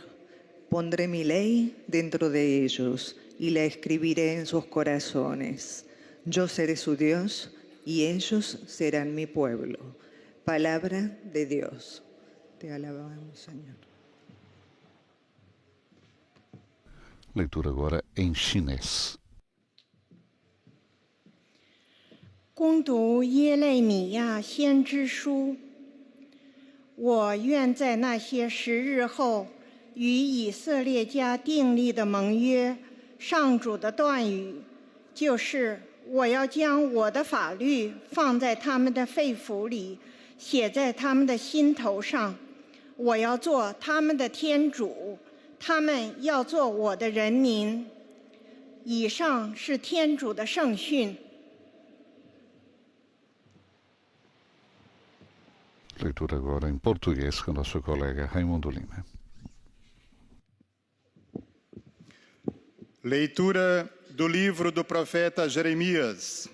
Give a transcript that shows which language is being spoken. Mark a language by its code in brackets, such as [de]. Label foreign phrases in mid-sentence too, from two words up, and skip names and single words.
[es] Pondré mi ley dentro de ellos y la escribiré en sus corazones. Yo seré su Dios y ellos serán mi pueblo. Palabra de Dios. Te alabamos, Señor. [pt] Leitura agora em chinês. [zh] 恭读耶肋米亚先知书，我愿在那些时日后，与以色列家订立的盟约，上主的断语，就是我要将我的法律放在他们的肺腑里，写在他们的心头上。我要做他们的天主，他们要做我的人民。以上是天主的圣训。 [pt] Leitura agora em português com nosso colega Raimundo Lima. Leitura do livro do profeta Jeremias.